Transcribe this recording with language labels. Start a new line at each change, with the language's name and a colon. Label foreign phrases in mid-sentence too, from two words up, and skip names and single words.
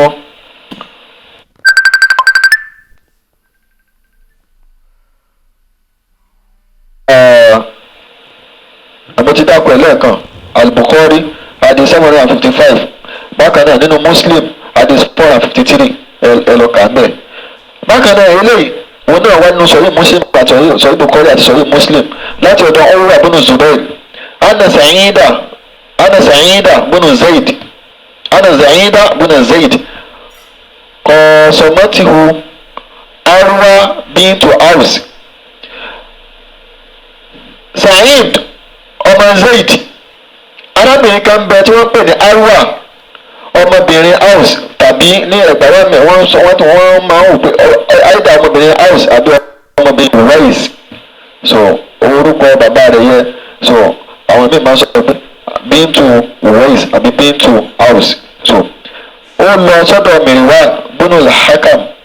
Yoruba: àmọ́tí dákọ̀ ẹ̀ lẹ́ẹ̀kan al-Bukhari hadith 755 bákan náà nínú Muslim hadith 453 ẹ lọ kà ń bẹ̀. bákan náà eléyìí wọn náà wá nínú sọ̀rọ̀ Muslim àti sọ̀rọ̀ Bukhari àti sọ̀rọ̀ Muslim láti ọ̀dọ̀ Urwa ibn Zubair ana Sa'ida bin Zaid qasamatuhu Urwa bintu Aws Sa'id ọmọ Zaid arábìnrin kan bẹ tí wọ́n pè ní Urwa ọmọbìnrin Aws tàbí ní ẹgbàá mi wọ́n máa ń wò pé àìdá ọmọbìnrin Aws àbí ọmọbìnrin Uwais so orúkọ bàbá rẹ̀ yẹ so àwọn míì máa ń sọ pé Bintu Uwais àbí Bintu Aws so ó lọ sọ́dọ̀ Mirwan bunul Hakam